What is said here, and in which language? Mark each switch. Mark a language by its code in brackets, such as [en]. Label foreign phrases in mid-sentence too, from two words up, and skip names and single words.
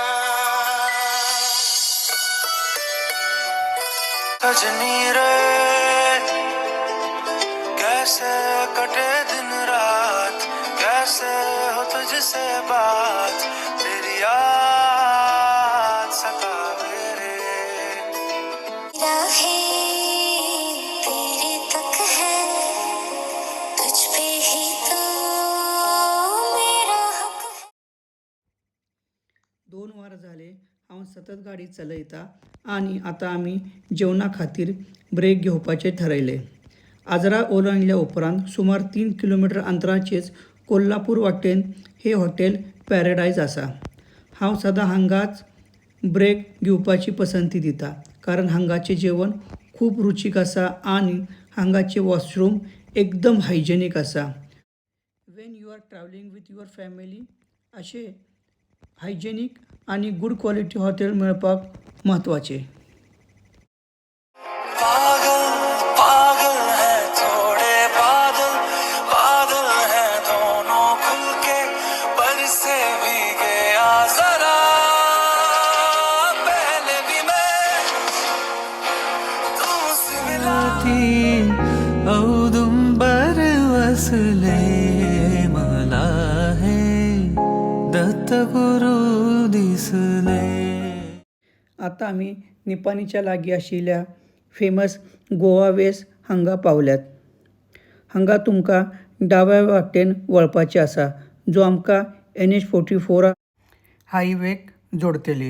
[hi] सजनी रे कैसे कटे दिन रात, कैसे हो तुझसे बात, तेरी याद सतावे रे. तेरे तक है, तुझ पे ही तो [kok] 2 वार झाले हांव सतत गाडी चलयता आणि आता आमी जेवणा खातीर ब्रेक घेवपाचें ठरयलें. आजरा ओलांडल्या उपरांत सुमार 3 किलोमीटर अंतराचेच कोल्हापूर वाटेन हे हॉटेल पॅराडायज आसा. हांव सदां हांगाच ब्रेक घेवपाची पसंती दिता कारण हांगाचें जेवण खूब रुचीक आसा आणि हांगाचे वॉशरूम एकदम हायजेनीक आसा. [en] when you are travelling with your family [kok] असे हायजेनीक आणि [en] good quality hotel [kok] मेळपाक महत्त्वाचे. [hi] पागल पागल है थोड़े बादल बादल है दोनों खुल के बरसे भीगे आ जरा पहले भी मैं तुमसे मिला थी [mr] औदुंबर वसले मला [hi] है [mr] दत्त गुरु दिसले. [kok] आता आमी निपाणीच्या लागीं आशिल्ल्या फेमस गोवा वेस हांगा पावल्यात. हांगा तुमकां डाव्या वाटेन वळपाचें आसा जो आमकां NH44 हायवेक जोडटली.